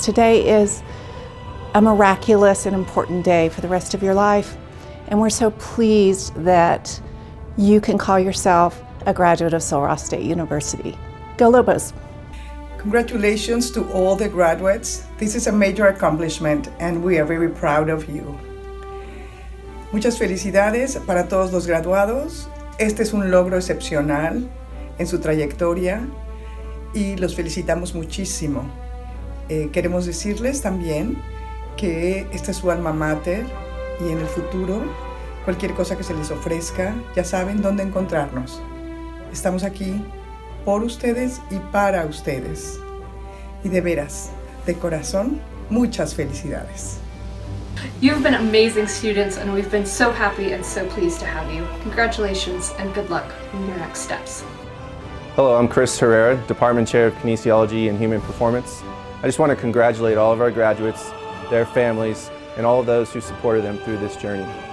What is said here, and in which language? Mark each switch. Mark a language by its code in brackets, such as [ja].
[en] Today is a miraculous and important day for the rest of your life, and we're so pleased that you can call yourself a graduate of Sul Ross State University. Go Lobos! Congratulations to all the graduates. This is a major accomplishment and we are very proud of you. [es] Muchas felicidades para todos los graduados. Este es un logro excepcional en su trayectoria y los felicitamos muchísimo. Queremos decirles también que esta es su alma mater y en el futuro, cualquier cosa que se les ofrezca, ya saben dónde encontrarnos. Estamos aquí por ustedes y para ustedes. Y de veras, de corazón, muchas felicidades. [en] You've been amazing students and we've been so happy and so pleased to have you. Congratulations and good luck in your next steps. Hello, I'm Chris Herrera, Department Chair of Kinesiology and Human Performance. I just want to congratulate all of our graduates, their families, and all of those who supported them through this journey.